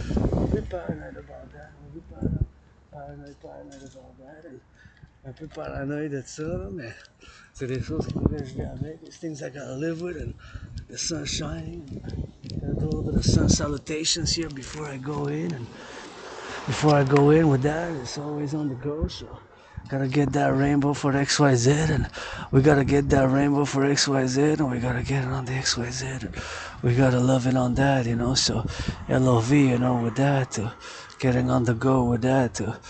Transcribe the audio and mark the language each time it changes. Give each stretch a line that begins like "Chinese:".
English: I'm a bit paranoid about that. Paranoid about that.
French: And un peu paranoïde de ça, là, mais c'est des choses que je vis avec.
English: It's things I gotta live with, and the sun shining. Gotta do a little bit of sun salutations here before I go in, and before I go in with that, it's always on the go, so gotta get that rainbow for XYZ, and we gotta get that rainbow for XYZ, and we gotta get it on the XYZ, and we gotta love it on that, you know, so LOV, you know, with that, getting on the go with that,